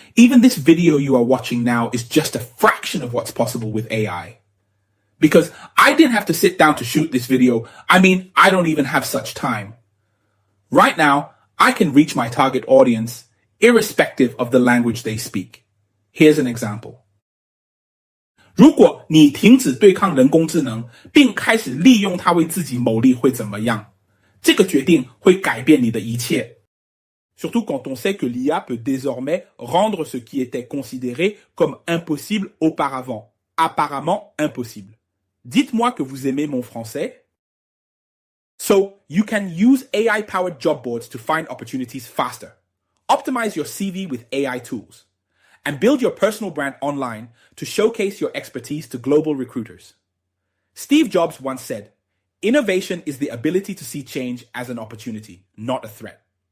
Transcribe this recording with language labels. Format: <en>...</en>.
<en>Even this video you are watching now is just a fraction of what's possible with AI. Because I didn't have to sit down to shoot this video. I don't even have such time. Right now, I can reach my target audience irrespective of the language they speak. Here's an example.</en> <zh>如果你停止对抗人工智能，并开始利用它为自己谋利，会怎么样？这个决定会改变你的一切。</zh> <fr>Surtout quand on sait que l'IA peut désormais rendre ce qui était considéré comme impossible auparavant, apparemment impossible. Dites-moi que vous aimez mon français.</fr> <en>So, you can use AI-powered job boards to find opportunities faster. Optimize your CV with AI tools. And build your personal brand online to showcase your expertise to global recruiters. Steve Jobs once said, Innovation is the ability to see change as an opportunity, not a threat.</en>